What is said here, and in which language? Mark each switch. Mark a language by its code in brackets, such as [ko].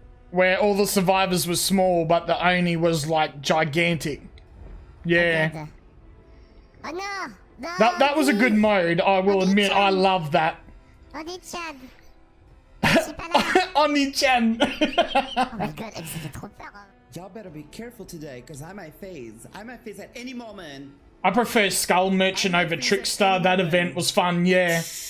[en] Where all the survivors were small, but the Oni was like gigantic. Yeah. That was a good mode, I will admit. I love that. [ja] Oni-chan. Oni-chan. [en] Oh my god, [fr] elle s'est fait trop peur. Hein. [en] Y'all better be careful today, because I might phase. I might phase at any moment. I prefer Skull Merchant over Trickster. That event was fun, yeah.